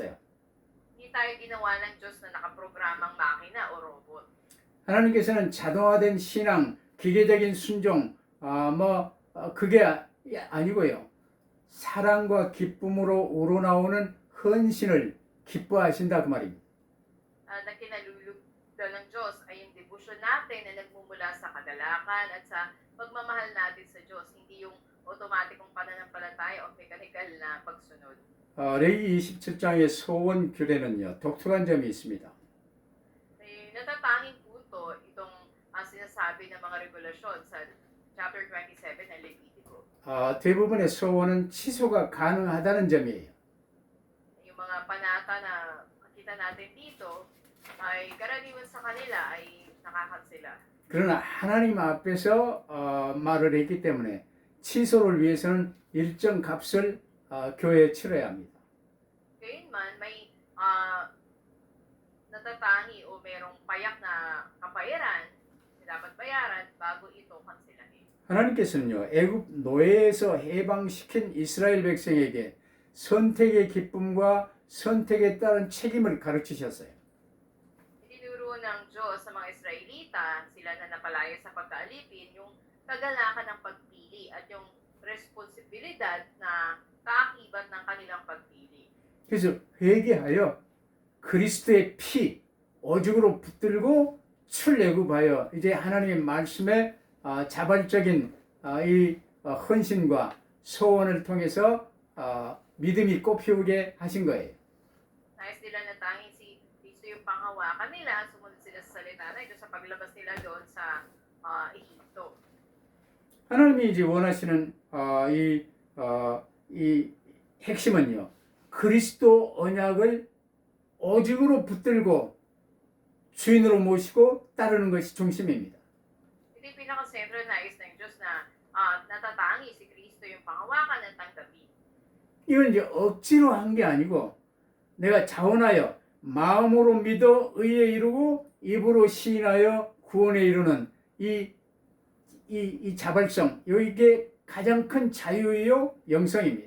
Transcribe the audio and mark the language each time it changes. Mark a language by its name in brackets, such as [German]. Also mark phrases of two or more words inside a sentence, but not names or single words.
[Filipino] Hindi tayo ginawa ng Diyos na nakaprogramang makina o robot. [Korean] 하나님께서는 자동화된 신앙, 기계적인 순종, 그게 아니고요. 사랑과 기쁨으로 우러나오는 헌신을 기뻐하신다 그 말입니다. [Filipino] Na kinalulugdan ng Diyos ay yung devotion natin na nagmumula sa kagalakan at sa pagmamahal natin sa Diyos, hindi yung otomatikong pananampalataya o mekanikal na pagsunod. [Korean] 레위 27장의 소원 규례는요, 독특한 점이 있습니다. [Filipino] Natatanging punto itong sinasabi ng mga regulasyon sa chapter 27 ng Levitico. [Korean] 대부분의 소원은 취소가 가능하다는 점이에요. [Filipino] Yung mga panata na kita natin dito ay karaniwan sa kanila ay nakakansela. [Korean] 그러나 하나님 앞에서 말을 했기 때문에 취소를 위해서는 일정 값을 교회에 치러야 합니다. [Filipino] Gayunman, may natatangi o merong payak na kapayaran na dapat bayaran bago ito kansilahin. [Korean] 하나님께서는요, 애굽 노예에서 해방시킨 이스라엘 백성에게 선택의 기쁨과 선택에 따른 책임을 가르치셨어요. [Filipino] Itinuro ng Diyos sa mga Israelita, sila na napalaya sa pagkaalipin, yung kagalakan ng pagpili at yung responsibilidad na kaakibat ng kanilang pagpili. [Korean] 그래서 회개하여 그리스도의 피 오죽으로 붙들고 출애굽하여 이제 하나님의 말씀에 자발적인 이 헌신과 소원을 통해서 믿음이 꽃피우게 하신 거예요. [Filipino] Nais nila na tanging si Kristo yung panghawakan nila, sumunod sila sa salita na ito sa paglabas nila doon sa Ehipto. [Korean] 하나님이 이제 원하시는 이 핵심은요, 그리스도 언약을 오직으로 붙들고 주인으로 모시고 따르는 것이 중심입니다. [Filipino] Ito yung pinaka-sentro na nais ng Diyos na natatangi si Kristo yung panghawakan at tanggapin. [Korean] 이건 이제 억지로 한 게 아니고 내가 자원하여 마음으로 믿어 의에 이르고 입으로 시인하여 구원에 이르는 이 자발성, 이게 가장 큰 자유요 영성입니다.